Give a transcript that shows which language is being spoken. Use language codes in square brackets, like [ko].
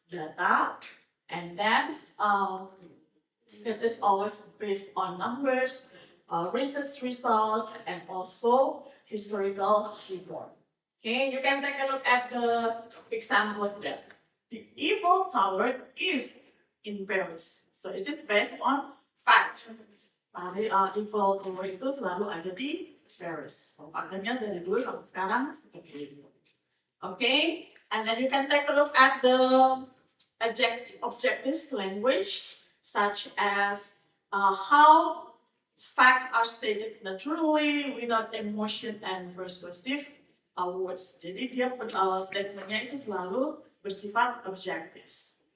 [en] Data, and then it is always based on numbers, research result, and also historical report. Okay, you can take a look at the examples there. The Eiffel Tower is in Paris, so it is based on fact. [id] Eiffel Tower itu selalu ada di Paris. So, faktanya dari dulu sampai sekarang seperti itu. [en] Okay, and then you can take a look at the objectives language, such as how facts are stated naturally without emotion and persuasive words. [id] Jadi dia statementnya itu selalu bersifat objectives.